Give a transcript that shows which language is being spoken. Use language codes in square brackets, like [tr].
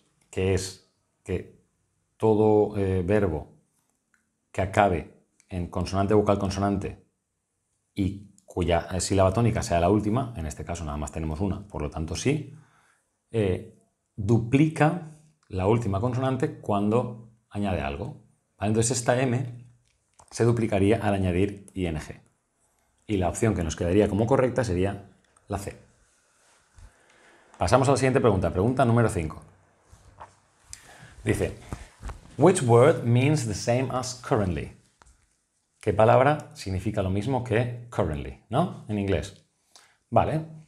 [es] que es que todo verbo que acabe en consonante, vocal, consonante y cuya sílaba tónica sea la última, en este caso nada más tenemos una, por lo tanto sí, duplica la última consonante cuando añade algo. ¿Vale? Entonces esta M se duplicaría al añadir ing. Y la opción que nos quedaría como correcta sería la C. Pasamos a la siguiente pregunta, pregunta número 5. Dice, [en] which word means the same as currently? [es] ¿Qué palabra significa lo mismo que currently, ¿no? En inglés. Vale.